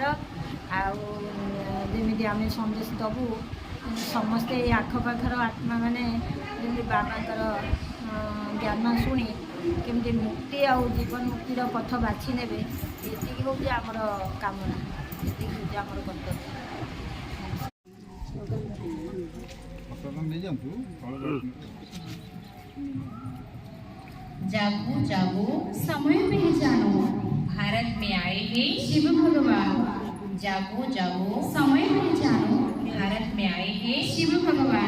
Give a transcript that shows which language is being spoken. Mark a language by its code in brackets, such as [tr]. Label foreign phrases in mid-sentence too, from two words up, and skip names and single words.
[or] ଆଉ ଯେମିତି ଆମେ ସନ୍ଦେଶ ଦେବୁ, ସମସ୍ତେ ଏଇ ଆଖପାଖର ଆତ୍ମାମାନେ ଯେମିତି ବାବାଙ୍କର ଜ୍ଞାନ ଶୁଣି କେମିତି ମୁକ୍ତି ଆଉ ଜୀବନ ମୁକ୍ତିର ପଥ ବାଛି ନେବେ, ଏତିକି ହେଉଛି ଆମର କାମନା, ଏତିକି ହେଉଛି ଆମର କର୍ତ୍ତବ୍ୟ। [hi] जागो जागो समय पहचानो, भारत में आए हैं शिव भगवान। जागो जागो समय पहचानो, भारत में आए हैं शिव भगवान।